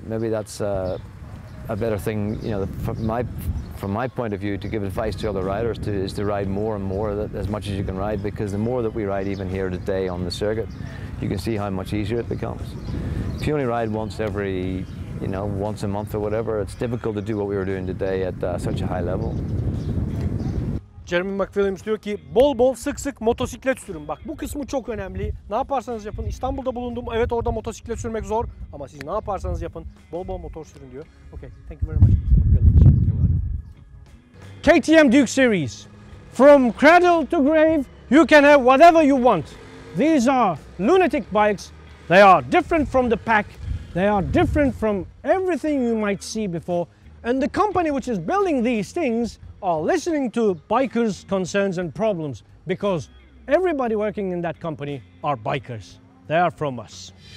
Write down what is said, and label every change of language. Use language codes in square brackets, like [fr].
[en] Maybe that's a better thing, you know, from my point of view, to give advice to other riders is to ride more and more, as much as you can ride, because the more that we ride even here today on the circuit, you can see how much easier it becomes. If you only ride once every, you know, once a month or whatever, it's difficult to do what we were doing today at such a high level. [tr] Jeremy McWilliams diyor ki bol bol sık sık motosiklet sürün. Bak bu kısmı çok önemli. Ne yaparsanız yapın. İstanbul'da bulundum. Evet, orada motosiklet sürmek zor. Ama siz ne yaparsanız yapın. Bol bol motor sürün diyor. [en] Okay, thank you very much, Mr. McWilliams. KTM Duke series. From cradle to grave, you can have whatever you want. These are lunatic bikes. They are different from the pack. They are different from everything you might see before. And the company which is building these things are listening to bikers' concerns and problems, because everybody working in that company are bikers. They are from us.